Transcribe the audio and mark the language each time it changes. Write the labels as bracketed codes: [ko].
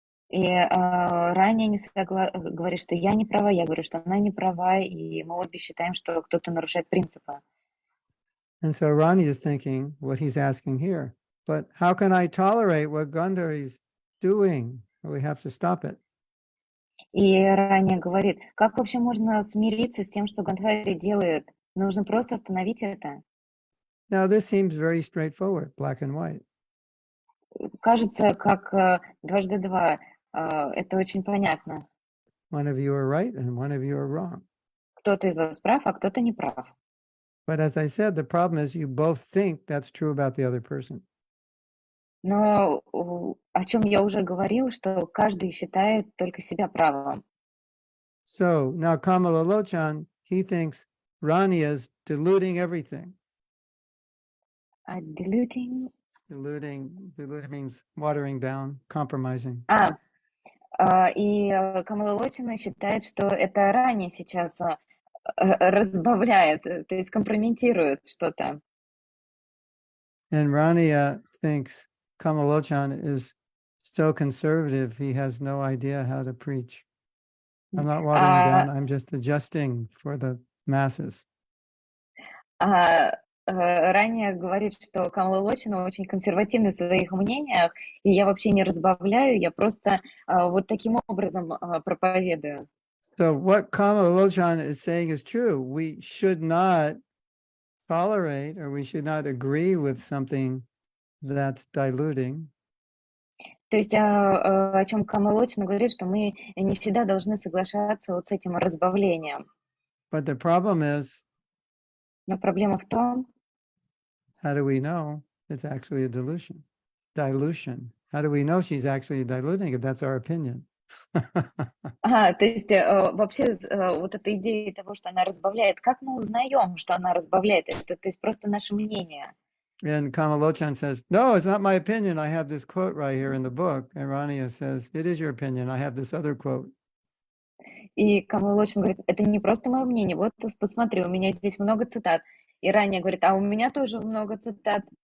[ru] И ранее говорит, что я не права, я говорю, что она не права, и мы обе считаем, что кто-то нарушает принципы. [en] And so Rani is thinking what he's asking here. But how can I tolerate what Gandhari is doing? We have to stop it. [ru] И ранее говорит, как вообще можно смириться с тем, что Гандхари делает? Нужно просто остановить это. [en] Now, this seems very straightforward, black and white. [ru] Кажется, как дважды два. Это очень понятно. [en] One of you are right and one of you are wrong. [ru] Кто-то из вас прав, а кто-то не прав. [en] But as I said, the problem is you both think that's true about the other person. [ru] Но о чем я уже говорил, что каждый считает только себя правым. [en] So now Kamala Lochan, he thinks Rani is diluting everything. Diluting. Diluting means watering down, compromising. [ru] И Камала Лочина считает, что это ранее сейчас разбавляет, то есть компрометирует что-то. [en] And Rania thinks Kamalochan is so conservative, he has no idea how to preach. I'm not watering down, I'm just adjusting for the masses. [ru] Ранее говорит, что Камала Лочина очень консервативна в своих мнениях, и я вообще не разбавляю, я просто вот таким образом проповедую. [en] So what Kamala Lochan is saying is true. We should not tolerate or we should not agree with something that's diluting. [ru] То есть о чем Камала Лочина говорит, что мы не всегда должны соглашаться вот с этим разбавлением. [en] But the problem is, [ru] Но проблема в том, [en] how do we know it's actually a dilution? Dilution. How do we know she's actually diluting it? That's our opinion. [ru] то есть вообще вот эта идея того, что она разбавляет, как мы узнаем, что она разбавляет? Это то есть просто наше мнение. [en] And Kamalochan says, no, it's not my opinion. I have this quote right here in the book. And Rania says, it is your opinion. I have this other quote. [ru] И Камала Лочин говорит, это не просто мое мнение, вот посмотри, у меня здесь много цитат. И Рания говорит, а у меня тоже много цитат.